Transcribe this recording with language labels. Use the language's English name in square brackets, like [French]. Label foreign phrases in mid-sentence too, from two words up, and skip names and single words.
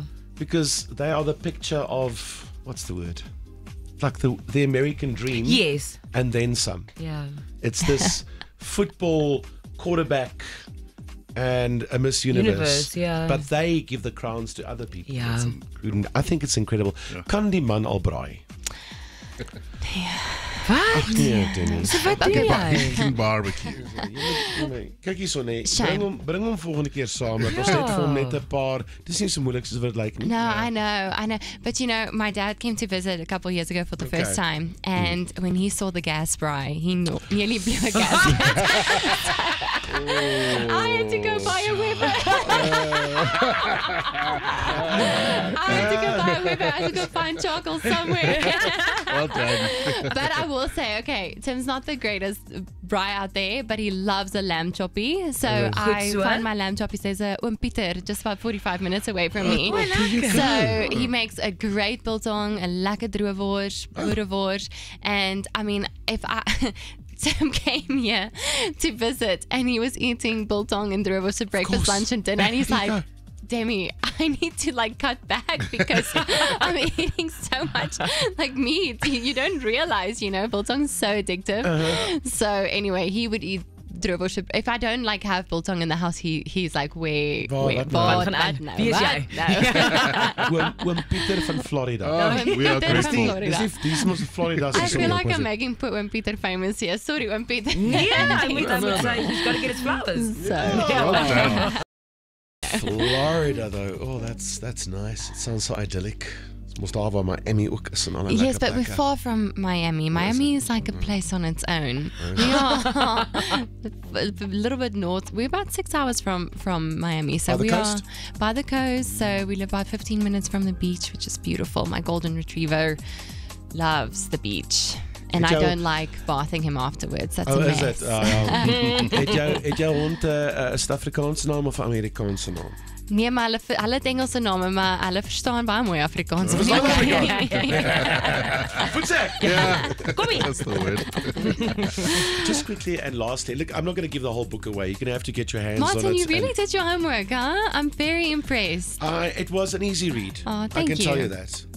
[English] Because they are the picture of, what's the word? Like the American dream. Yes. And then some. Yeah. It's this football quarterback and a Miss Universe. But they give the crowns to other people. Yeah. I think it's incredible. [Afrikaans] Kan die man al braai? Wat? Nee, Demi. So wat doen jy? [English] King barbecue. [Afrikaans] Kyk hierso nee. Shame. Bring hom volgende keer saam. Dat ons net vir hom net 'n paar. Dis nie so moeilik soos wat dit lyk nie. [English] No, I know. But you know, my dad came to visit a couple of years ago for the first time, and when he saw the gas fry, he nearly blew a gas. I had to go buy a whipper. I had to go find charcoal somewhere. Well done. But I will say, okay, Tim's not the greatest braai out there, but he loves a lamb choppy. So I find my lamb choppy. There's a Peter just about 45 minutes away from me. So he makes a great biltong, a [Afrikaans] lekker droewors, boerewors. [English] And I mean, Tim came here to visit and he was eating biltong and droewors for breakfast, lunch and dinner. And he's like, Demi, I need to cut back because I'm eating so much meat. You don't realize, biltong's so addictive. So anyway, he would eat droewors. If I don't have biltong in the house, he's like, where? [Afrikaans] Oom Pieter van Florida. [English] We are grateful. [Afrikaans] Dis mos Florida. [English] I feel like I'm making Oom Pieter famous here. Sorry, Oom Pieter. Yeah, I would say he's got to get his flowers. Well done. Florida though, oh that's nice. It sounds so idyllic. [Afrikaans] It's most daar waar Miami ook is en al 'n [English] Yes, but we're far from Miami. Miami is like a place on its own. Yeah, a little bit north. We're about 6 hours from Miami, so we are by the coast. So we live about 15 minutes from the beach, which is beautiful. My golden retriever loves the beach. And I don't like bathing him afterwards. That's a mess. [Afrikaans] Is dit? Het jou hond 'n Suid-Afrikaanse naam of 'n Amerikaanse naam? Nee, maar hulle het Engelse name, maar hulle verstaan baie mooi Afrikaans. [English] That's the word. Just quickly and lastly, look, I'm not going to give the whole book away. You're going to have to get your hands on it. Martin, you really did your homework, huh? I'm very impressed. It was an easy read. Oh, I thank can you. tell you that.